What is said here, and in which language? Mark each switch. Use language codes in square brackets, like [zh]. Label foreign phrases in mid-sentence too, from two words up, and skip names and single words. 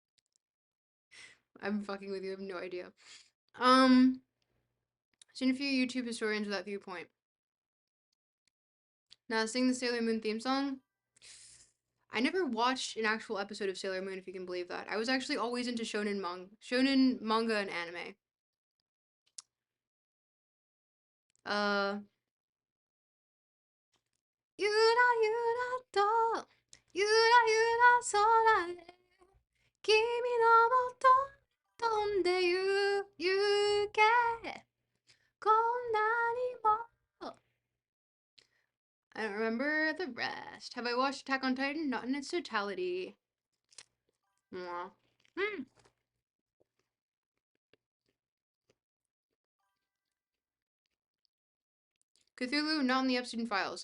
[en] I'm fucking with you, I have no idea. Seen a few YouTube historians with that viewpoint. Now, sing the Sailor Moon theme song. I never watched an actual episode of Sailor Moon, if you can believe that. I was actually always into shonen manga and anime. [ja] Uh, ゆらゆらと、ゆらゆら空で、君のもと飛んでゆけ、こんなにも. [en] I don't remember the rest. Have I watched Attack on Titan? Not in its totality. Mwah. Hmm. Cthulhu, not in the Epstein files.